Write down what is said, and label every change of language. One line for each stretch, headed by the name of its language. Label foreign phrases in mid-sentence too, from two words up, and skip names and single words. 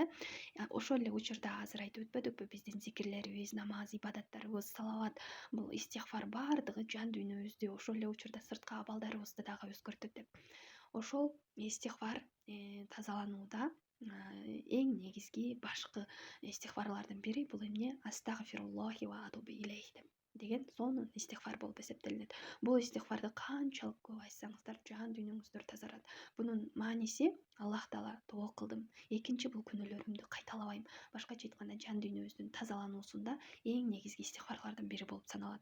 Kyrgyz: Ошол эле учурда азыр айтып өтпөдүкпү, биздин зикирлерибиз, намаз, ибадаттарыбыз, салават, бул истигфар баардыгы жан дүйнөбүздү, ошол эле учурда сырткы абалдарыбызды дагы өзгөртөт деп. Ошол истигфар тазаланууда эң негизги башкы истигфарлардын бири бул эмне?
Arabic: أستغفر الله وأتوب إليه
Kyrgyz: деген сонун истигфар болуп эсептелинет. Бул истигфарды канчалык көп айтсаңыздар, жан дүйнөңүздөр тазарат. Бунун мааниси Аллах таала тобо кылдым. Экинчи бул күнөөлөрүмдү кайталабайм. Башкача айтканда жан дүйнөбүздүн тазалануусунда эң негизги истигфарлардын бири болуп саналат.